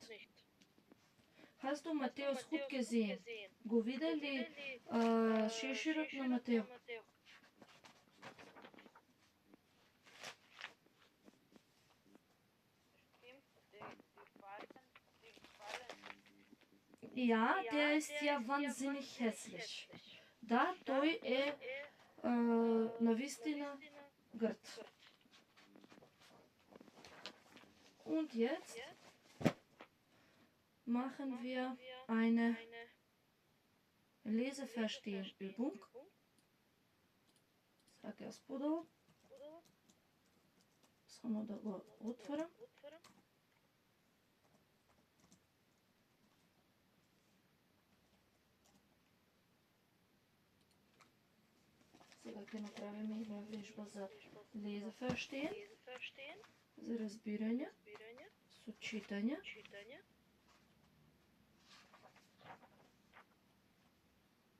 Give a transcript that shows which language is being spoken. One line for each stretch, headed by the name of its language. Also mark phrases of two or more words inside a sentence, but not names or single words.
German: Hast du Matthäus Hut gesehen?
Macedonian: Го видели шеширот на Матео?
German: Ja, der ist ja wahnsinnig hässlich.
Macedonian: Да, той е навистина грд.
German: Und jetzt machen wir eine Leseverstehen-Übung.
Macedonian: Сега аз подолу. Само да го отворам. Сега ќе направиме една вежба за Leseverstehen, за разбирање, со читање.